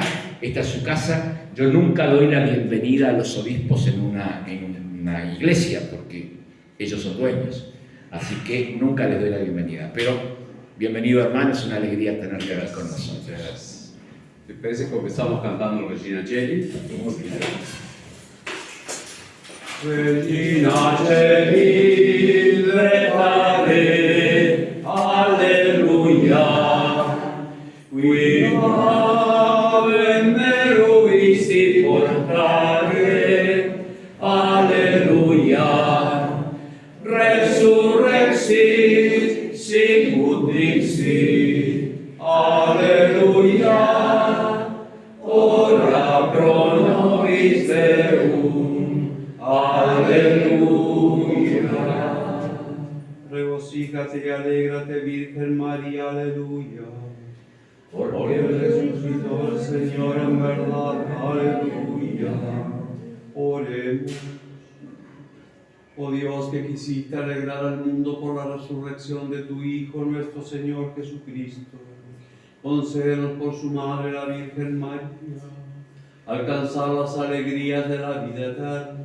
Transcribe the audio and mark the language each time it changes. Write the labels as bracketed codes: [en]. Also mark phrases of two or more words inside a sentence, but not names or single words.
[es] Esta es su casa. Yo nunca doy la bienvenida a los obispos en una iglesia, porque ellos son dueños, así que nunca les doy la bienvenida. Pero bienvenido, hermano, es una alegría tenerte acá con nosotros. Gracias. ¿Te parece que comenzamos cantando Regina Coeli? [la] Regina Coeli, recare, alleluia, qui ave meruisti portare, alleluia, resurrexit, sicut dixit, alleluia, ora pro nobis Deum, alleluia. [es] Regocíjate y alégrate, Virgen María, aleluya. Porque resucitó el Señor en verdad, aleluya. Oremos. Oh Dios, que quisiste alegrar al mundo por la resurrección de tu Hijo, nuestro Señor Jesucristo, concédenos por su Madre, la Virgen María, alcanzar las alegrías de la vida eterna.